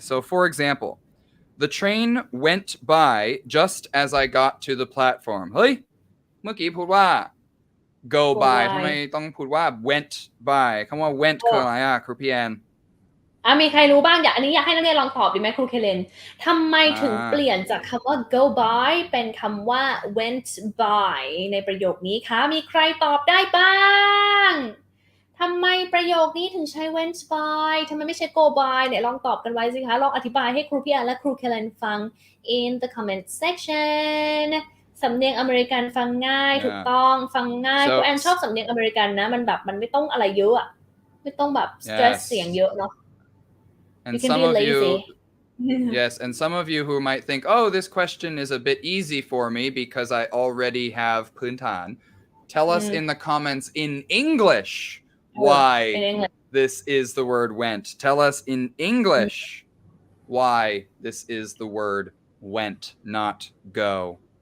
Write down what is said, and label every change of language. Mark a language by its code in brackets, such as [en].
[en] So, for example, the train went by just as I got to the platform. [th] เฮ้ยเมื่อกี้พูดว่า go by ทำไมต้องพูดว่า went by คำว่า went คืออะไรอ่ะครูพี่แอน มีใครรู้บ้างอันนี้อยากให้นักเรียนลองตอบดีไหมครูเคเลนทำไมถึงเปลี่ยนจากคำว่า go by เป็นคำว่า went by ในประโยคนี้คะมีใครตอบได้บ้างทำไมประโยคนี้ถึงใช้ went by ทำไมไม่ใช่ go by เนี่ยลองตอบกันไว้สิคะลองอธิบายให้ครูพี่แอนและครูเคเลนฟัง [en] in the comment section [th] สำเนียงอเมริกันฟังง่ายถูกต้องฟังง่ายครูแอนชอบสำเนียงอเมริกันนะมันแบบมันไม่ต้องอะไรเยอะอะไม่ต้องแบบ stress เสียงเยอะเนาะ [en] And some of you, yes, and some of you who might think, oh, this question is a bit easy for me because I already have puntan. Tell us in the comments in English why this is the word went. Tell us in English why this is the word went, not go.